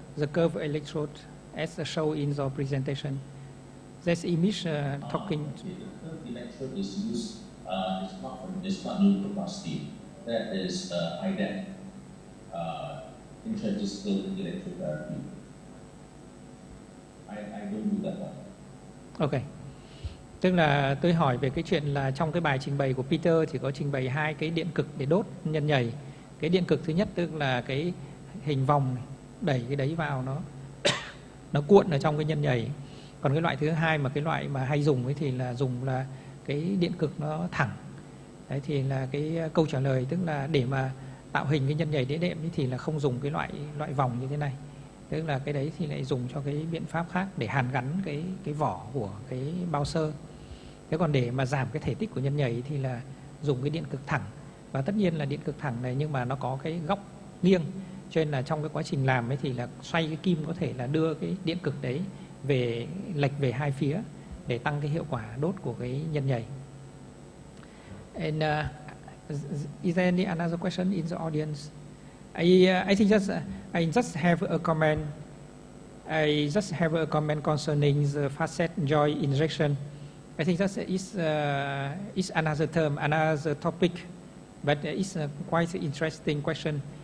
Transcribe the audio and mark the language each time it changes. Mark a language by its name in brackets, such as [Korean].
[English] The curve electrode, as shown in the presentation. That's image talking. The curve electrode is used. It's not nucleoplasty. That is IDEP, intradiscal electrotherapy. I don't do that one. Ok. [Vietnamese] Tức là tôi hỏi về cái chuyện là trong cái bài trình bày của Peter thì có trình bày 2 cái điện cực để đốt nhân nhầy. Cái điện cực thứ nhất tức là cái hình vòng này, đẩy cái đấy vào nó cuộn ở trong cái nhân nhầy. Còn cái loại thứ hai mà cái loại mà hay dùng ấy thì là dùng là cái điện cực nó thẳng. Đấy thì là cái câu trả lời, tức là để mà tạo hình cái nhân nhầy đĩa đệm ấy thì là không dùng cái loại vòng như thế này. Tức là cái đấy thì lại dùng cho cái biện pháp khác để hàn gắn cái vỏ của cái bao xơ. Thế còn để mà giảm cái thể tích của nhân nhầy thì là dùng cái điện cực thẳng. Và tất nhiên là điện cực thẳng này nhưng mà nó có cái góc nghiêng, cho nên là trong cái quá trình làm ấy thì là xoay cái kim có thể là đưa cái điện cực đấy về lệch về hai phía để tăng cái hiệu quả đốt của cái nhân nhầy. [English] And is there any another question in the audience? I think I just have a comment. I just have a comment concerning the facet joint injection. I think that is another term, another topic, but it's a quite interesting question.